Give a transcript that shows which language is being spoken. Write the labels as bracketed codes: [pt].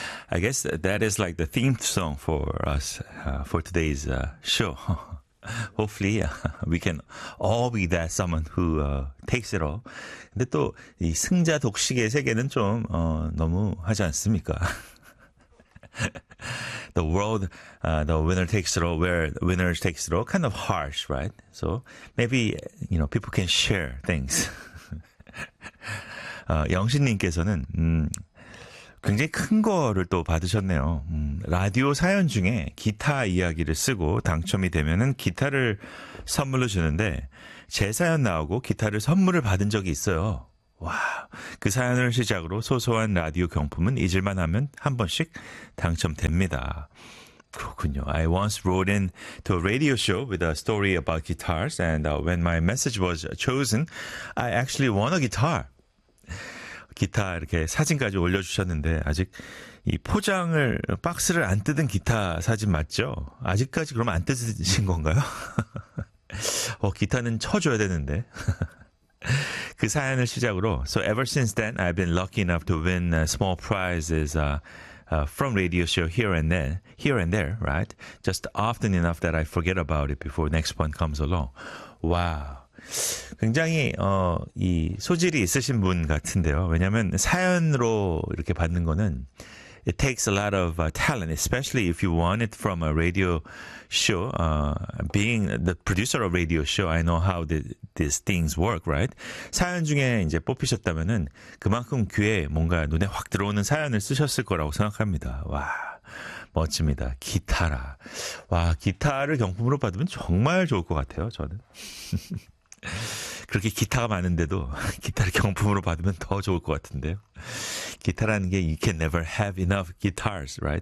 [en] I guess that is like the theme song for us for today's show. Hopefully, we can all be that someone who takes it all. [ko] 근데 또, 이 승자 독식의 세계는 좀, 너무 하지 않습니까? [en] The world, the winner takes it all, where the winner takes it all, kind of harsh, right? So maybe, you know, people can share things. [ko] 영신님께서는 굉장히 큰 거를 또 받으셨네요. 라디오 사연 중에 기타 이야기를 쓰고 당첨이 되면은 기타를 선물로 주는데 제 사연 나오고 기타를 선물을 받은 적이 있어요. 와, 그 사연을 시작으로 소소한 라디오 경품은 잊을만 하면 한 번씩 당첨됩니다. 그렇군요. [en] I once wrote in to a radio show with a story about guitars, and when my message was chosen, I actually won a guitar. [ko] 기타 이렇게 사진까지 올려주셨는데 아직 이 포장을 박스를 안 뜯은 기타 사진 맞죠? 아직까지 그럼 안 뜯으신 건가요? 기타는 쳐줘야 되는데. 그 사연을 시작으로 [en] So ever since then, I've been lucky enough to win small prizes from radio show here and there, right? Just often enough that I forget about it before next one comes along. 와우. Wow. [ko] 굉장히 이 소질이 있으신 분 같은데요. 왜냐하면 사연으로 이렇게 받는 거는 [en] it takes a lot of talent, especially if you want it from a radio show. Being the producer of radio show, I know how these things work, right? [ko] 사연 중에 이제 뽑히셨다면은 그만큼 귀에 뭔가 눈에 확 들어오는 사연을 쓰셨을 거라고 생각합니다. 와. 멋집니다. 기타라. 와, 기타를 경품으로 받으면 정말 좋을 것 같아요, 저는. 그렇게 기타가 많은데도 기타를 경품으로 받으면 더 좋을 것 같은데요. 기타라는 게 [en] you can never have enough guitars, right?